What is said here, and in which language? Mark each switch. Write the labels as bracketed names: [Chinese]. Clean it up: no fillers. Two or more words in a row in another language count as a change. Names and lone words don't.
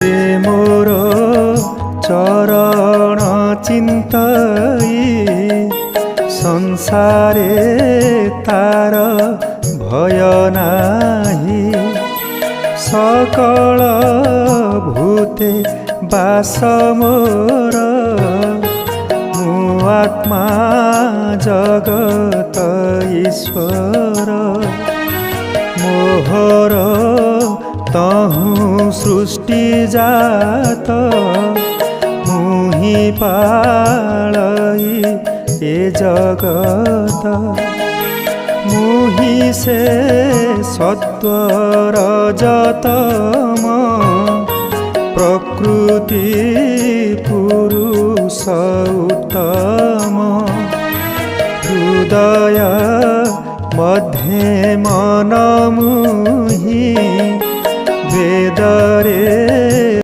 [Odia] ସେ ମୋର ଚରଣ ଚିନ୍ତଇ ସଂସାରେ ତାର ଭୟ ନାହିଁ। ସକଳ ଭୂତେ ବାସ ମୋର ମୁ ଆତ୍ମା ଜଗତ ଈଶ୍ୱର ମୋହର ତହୁ ସୃଷ୍ଟି ଜାତ ମୁହି ପାଳଇ ଏ ଜଗତ ମୁହି ସେ ସତ୍ୱ ରଜତମ ପ୍ରକୃତି ପୁରୁଷ ଉତ୍ତମ ହୃଦୟ ମଧ୍ୟେ ମନ ମୁହି ବେଦରେ